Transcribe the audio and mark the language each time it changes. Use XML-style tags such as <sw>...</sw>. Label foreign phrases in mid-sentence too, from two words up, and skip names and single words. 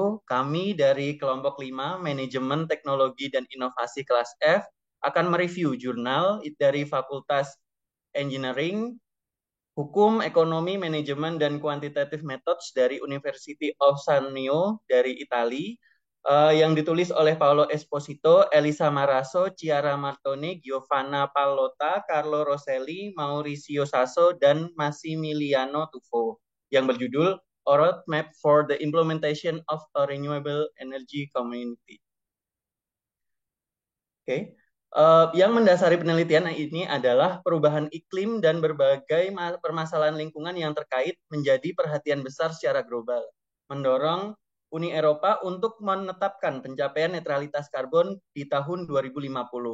<id>Kami dari kelompok 5 Manajemen Teknologi dan Inovasi kelas F akan mereview jurnal dari Fakultas Engineering, Hukum, Ekonomi, Manajemen, dan Quantitative Methods dari University of Sannio dari Itali, yang ditulis oleh Paolo Esposito, Elisa Maraso, Chiara Martone, Giovanna Pallotta, Carlo Rosselli, Maurizio Sasso, dan Massimiliano Tufo, yang berjudul A Roadmap for the Implementation of a Renewable Energy Community. Oke. Yang mendasari penelitian ini adalah perubahan iklim dan berbagai permasalahan lingkungan yang terkait menjadi perhatian besar secara global, mendorong Uni Eropa untuk menetapkan pencapaian netralitas karbon di tahun 2050.</id>